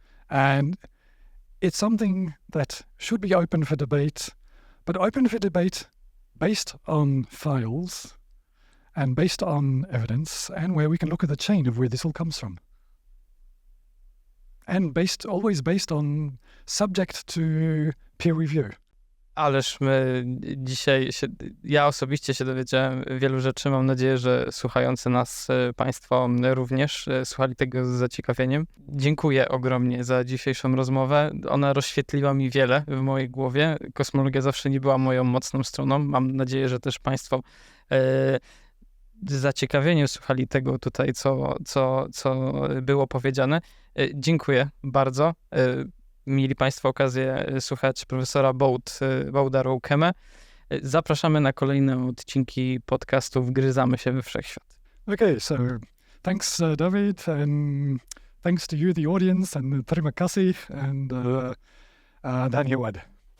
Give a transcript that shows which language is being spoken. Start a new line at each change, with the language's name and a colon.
English: And it's something that should be open for debate, but open for debate based on files and based on evidence, and where we can look at the chain of where this all comes from. And always based on subject to peer review.
Polish: Ależ my dzisiaj ja osobiście się dowiedziałem wielu rzeczy. Mam nadzieję, że słuchający nas Państwo również słuchali tego z zaciekawieniem. Dziękuję ogromnie za dzisiejszą rozmowę. Ona rozświetliła mi wiele w mojej głowie. Kosmologia zawsze nie była moją mocną stroną. Mam nadzieję, że też Państwo z zaciekawieniem słuchali tego tutaj, co było powiedziane. Dziękuję bardzo. Mieli Państwo okazję słuchać profesora Bouda Roukemę. Zapraszamy na kolejne odcinki podcastu Wgryzamy się we Wszechświat.
English: Okay, so thanks, David, and thanks to you, the audience, and
Malay: terima kasih,
English: and Daniel Wad.